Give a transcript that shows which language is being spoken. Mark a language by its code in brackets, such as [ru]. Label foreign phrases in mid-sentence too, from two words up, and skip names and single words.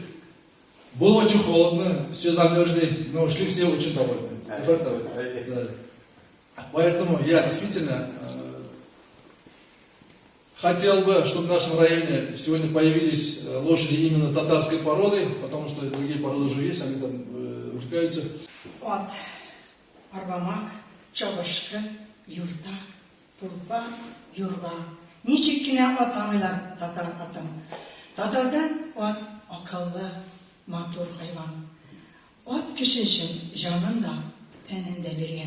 [ru] Было очень холодно, все замерзли, но шли все очень довольны. Поэтому я действительно хотел бы, чтобы в нашем районе сегодня появились лошади именно татарской породы, потому что другие породы уже есть, они там увлекаются. [tt] От, арбамак, чабышкы, юрта, тулпа, юрга. Ничек кенә атамыйлар татар атын. Татардан от акыллы, матур хайван. От кеше өчен жанын да, тәнен дә биргән.